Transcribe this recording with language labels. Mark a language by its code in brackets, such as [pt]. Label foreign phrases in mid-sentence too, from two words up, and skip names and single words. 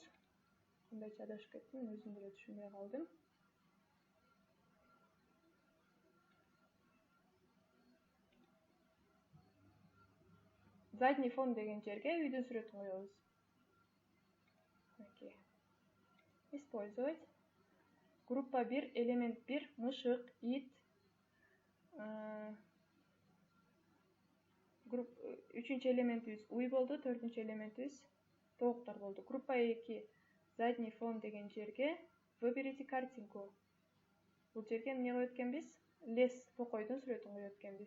[ky] Кандайча адашып кеттим, өзүм деле түшүнбөй калдым. Задний фон деген жерге үйдүн сүрөтүн коебуз. Мынакей. Использовать. [ru] Группа 1, элемент 1, [ky] мышык, ит. Үчүнчү элементибиз уй болду, төртүнчү элементибиз тооктор болду. [ru] Группа 2, задний фон [ky] деген жерге [ru] выберите картинку. [ky] Бул жерге эмне коет экенбиз? Лес, токойдун сүрөтүн коет экенбиз.